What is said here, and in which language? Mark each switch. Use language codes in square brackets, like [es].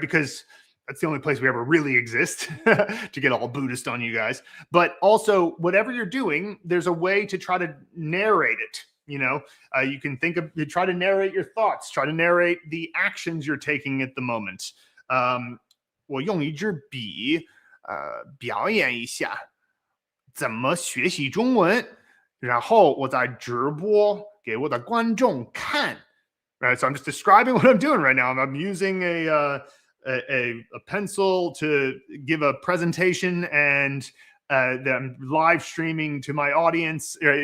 [en] Because that's the only place we ever really exist to get all Buddhist on you guys. But also whatever you're doing, there's a way to try to narrate it. You can you try to narrate your thoughts, try to narrate the actions you're taking at the moment. [zh] 我用一支笔 表演一下怎么学习中文，然后我再直播给我的观众看。 [en] Right, so I'm just describing what I'm doing right now. I'm using a pencil to give a presentation, and I'm live streaming to my audience.